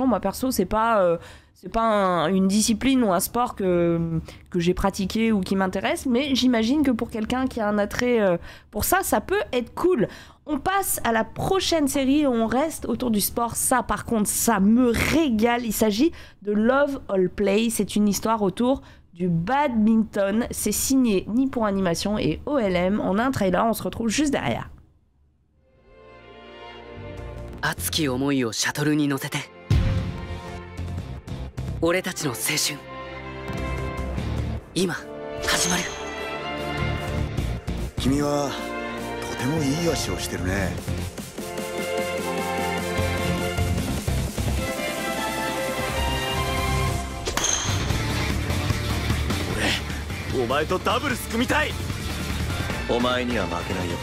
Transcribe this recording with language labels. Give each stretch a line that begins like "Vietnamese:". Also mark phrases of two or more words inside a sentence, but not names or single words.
French: Moi, perso, c'est pas une discipline ou un sport que j'ai pratiqué ou qui m'intéresse, mais j'imagine que pour quelqu'un qui a un attrait pour ça, ça peut être cool. On passe à la prochaine série où on reste autour du sport. Ça, par contre, ça me régale. Il s'agit de Love All Play. C'est une histoire autour du badminton. C'est signé Nippon Animation et OLM. On a un trailer, on se retrouve juste derrière.
Japanese: 熱き思いをシャトルに乗せて俺たちの青春今始まる君はとてもいい足をしてるね俺お前とダブルス組みたいお前には負けないよ